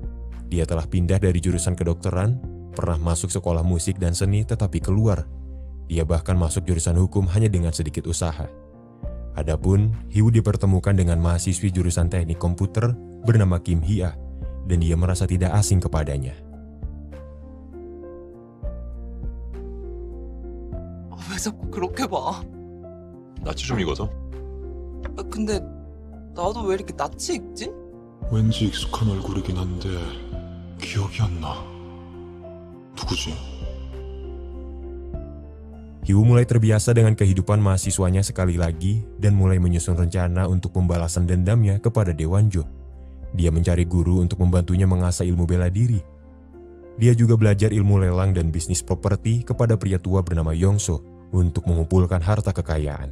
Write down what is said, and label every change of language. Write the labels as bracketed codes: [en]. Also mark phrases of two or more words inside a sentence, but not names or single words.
[id] Dia telah pindah dari jurusan kedokteran, pernah masuk sekolah musik dan seni tetapi keluar. Dia bahkan masuk jurusan hukum hanya dengan sedikit usaha. Adapun, Hee-woo dipertemukan dengan mahasiswi jurusan teknik komputer bernama Kim Hee-ah, dan dia merasa tidak asing kepadanya. [ko] 왜 자꾸 그렇게 봐? 낯이 좀 익어서? 근데 나도 왜 이렇게 낯이 익지? 왠지 익숙한 얼굴이긴 한데 기억이 안 나. 누구지? [id] Hee-woo mulai terbiasa dengan kehidupan mahasiswanya sekali lagi dan mulai menyusun rencana untuk pembalasan dendamnya kepada Daewon-jo. Dia mencari guru untuk membantunya mengasah ilmu bela diri. Dia juga belajar ilmu lelang dan bisnis properti kepada pria tua bernama Yong-so untuk mengumpulkan harta kekayaan.